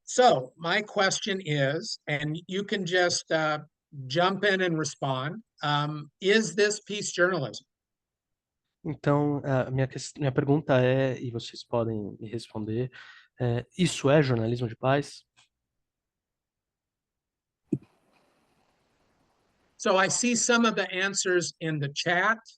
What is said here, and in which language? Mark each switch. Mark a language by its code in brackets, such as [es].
[en] So my question is, and you can just jump in and respond, is this peace journalism? [pt] Então, a minha pergunta é, e vocês podem me responder, isso é jornalismo de paz? [en] So I see some of the answers in the chat.